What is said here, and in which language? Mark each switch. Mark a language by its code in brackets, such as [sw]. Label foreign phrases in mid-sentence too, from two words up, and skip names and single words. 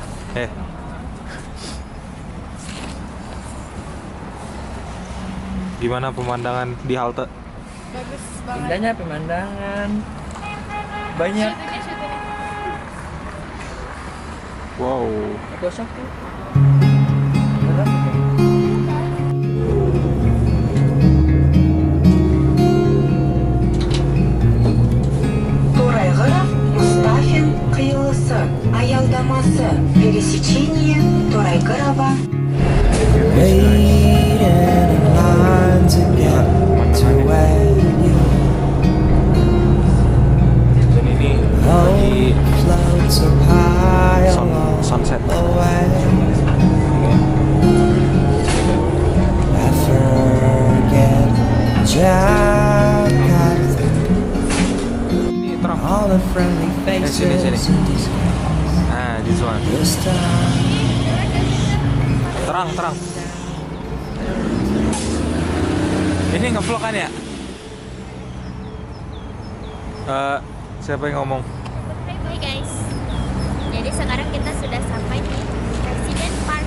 [id] Gimana pemandangan di halte? Bagus banget. Indahnya pemandangan. Banyak. Wow. Gosok tuh. [kk] Торайғыров Мұстафин қиылысы аялдамасы [ru] пересечение Торайғырова. [id] Dan ini lagi sunset. Ini terang. Sini. Nah, [en] this one. [id] Terang. Ini ngevlog kan ya? Siapa yang ngomong? Hai guys. Jadi sekarang kita sudah sampai di Presiden Park.